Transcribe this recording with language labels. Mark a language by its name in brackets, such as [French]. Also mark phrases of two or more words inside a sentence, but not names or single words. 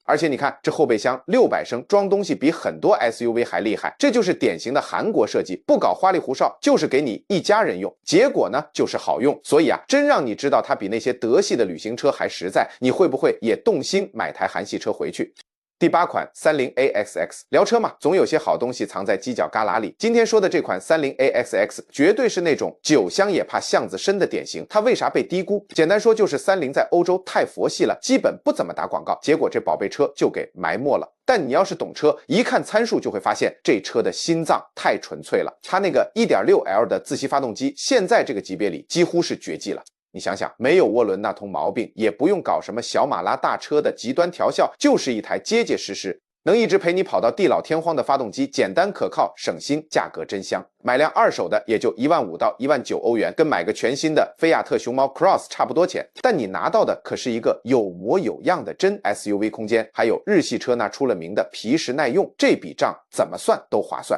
[Chinese] 而且你看這後備箱600升，裝東西比很多 SUV 還厲害，這就是典型的韓國設計，不搞花裡胡哨，就是給你一家人用，結果呢就是好用。所以啊，真讓你知道它比那些德系的旅行車還實在，你會不會也動心買台韓系車回去？第8款 30AXX，聊車嘛，總有些好東西藏在犄角旮旯裡。今天說的這款30AXX 絕對是那種酒香也怕巷子深的典型。它為啥被低估？簡單說就是30在歐洲太佛系了，基本不怎麼打廣告，結果這寶貝車就給埋沒了。但你要是懂車，一看參數就會發現這車的心臟太純粹了。它那個 1.6L 的自吸發動機，現在這個級別裡幾乎是絕技了。你想想，沒有渦輪那通毛病，也不用搞什麼小馬拉大車的極端調校，就是一台結結實實能一直陪你跑到地老天荒的发动机，简单可靠，省心，价格真香。买辆二手的也就15000到19000歐元，跟買個全新的菲亞特熊貓 Cross 差不多錢。但你拿到的可是一個有模有樣的真 SUV 空間，還有日系車那出了名的皮實耐用，這筆賬怎麼算都划算。